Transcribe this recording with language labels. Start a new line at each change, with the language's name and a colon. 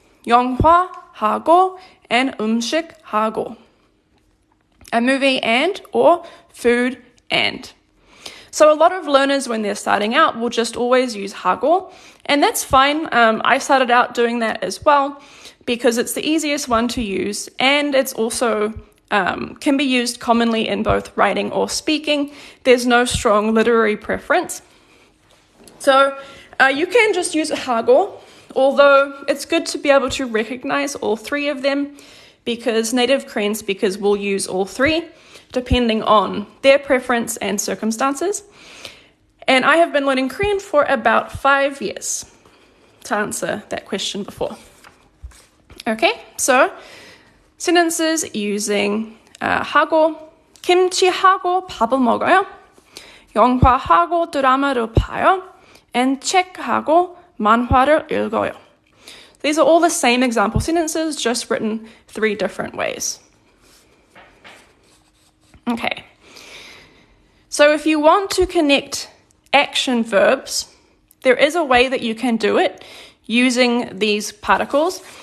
Korean: 영화 하고 and 음식 하고.
English: A movie and or food and. So a lot of learners when they're starting out will just always use 하고, and that's fine. I started out doing that as well because it's the easiest one to use, and it's also can be used commonly in both writing or speaking. There's no strong literary preference. So you can just use 하고, although it's good to be able to recognize all three of them because native Korean speakers will use all three depending on their preference and circumstances. And I have been learning Korean for about 5 years to answer that question before. Okay, so sentences using 하고,
Korean: 김치하고 밥을 먹어요. 영화하고 드라마를 봐요. And 책하고 만화를 읽어요.
English: These are all the same example sentences, just written 3 different ways. Okay, so if you want to connect action verbs, there is a way that you can do it using these particles.